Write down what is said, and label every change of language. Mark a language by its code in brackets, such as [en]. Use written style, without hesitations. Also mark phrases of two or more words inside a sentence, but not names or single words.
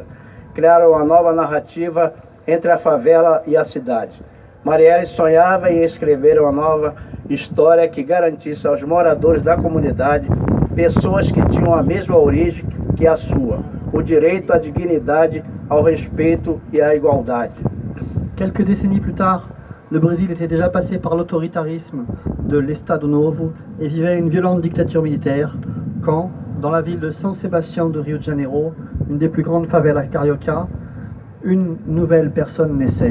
[pt] Criaram uma nova narrativa entre a favela e a cidade. Marielle sonhava em escrever uma nova história que garantisse aos moradores da comunidade, pessoas que tinham a mesma origem que a sua, o direito à dignidade, ao respeito e à igualdade. [fr] Quelques décennies plus tard, le Brésil était déjà passé par l'autoritarisme de l'Estado Novo et vivait une violente dictature militaire quand, dans la ville de São Sebastião de Rio de Janeiro, une des plus grandes favelas carioca, une nouvelle personne naissait.